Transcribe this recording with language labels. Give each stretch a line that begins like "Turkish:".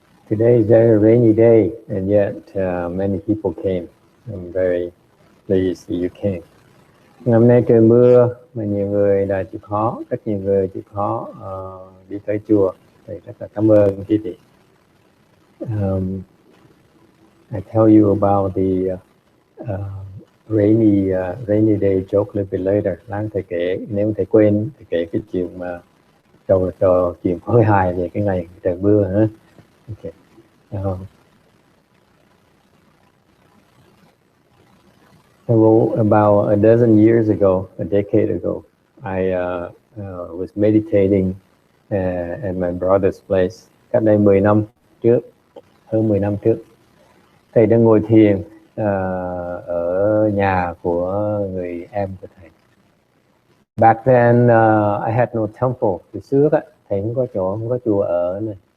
English: Today is a very rainy day, and yet many people came. I'm very pleased that you came.
Vietnamese: Ngày hôm nay trời mưa, mà nhiều người đã chịu khó, rất nhiều người chịu khó đi tới chùa. Thì rất là cảm ơn quý vị.
English: I tell you about the rainy day joke a little bit later.
Vietnamese: Lát thầy kể, nếu thầy quên, thầy kể cái chuyện mà cho chuyện hơi hài về cái ngày trời mưa hả? Okay.
English: About a dozen years ago, a decade ago, I was meditating at my brother's place.
Vietnamese: Cách đây 10 năm trước, hơn 10 năm trước, thầy đang ngồi thiền ở nhà của người em của thầy.
English: Back then, I had no temple.
Vietnamese: Từ trước á, thầy không có chỗ, không có chùa ở này.